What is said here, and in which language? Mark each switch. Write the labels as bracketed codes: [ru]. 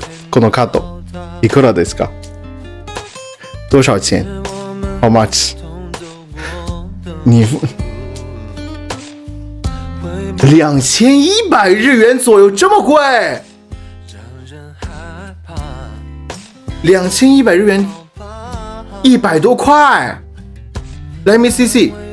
[ja] このカードいくらですか？ [zh] 多少钱 ？ [en] How much？ [zh] 你2100日元左右，这么贵？2100日元，100多块。 [en] Let me see。